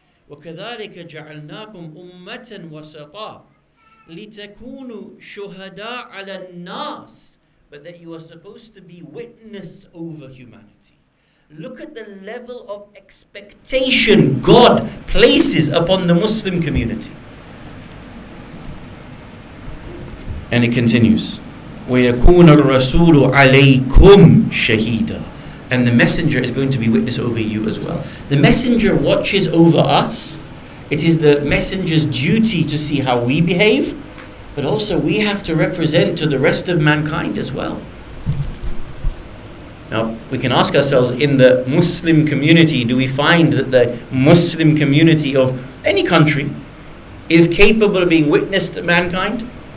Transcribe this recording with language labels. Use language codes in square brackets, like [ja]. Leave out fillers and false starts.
[ar] وَكَذَلِكَ جَعَلْنَاكُمْ أُمَّةً وَسَطًا لِتَكُونُوا شُهَدَاءَ عَلَى النَّاسِ. [en] But that you are supposed to be witness over humanity. Look at the level of expectation God places upon the Muslim community. And it continues, [ar] وَيَكُونَ الرَّسُولُ عَلَيْكُمْ شَهِيدًا. [en] And the messenger is going to be witness over you as well. The messenger watches over us. It is the messenger's duty to see how we behave, but also we have to represent to the rest of mankind as well. Now, we can ask ourselves, in the Muslim community, do we find that the Muslim community of any country is capable of being witness to mankind?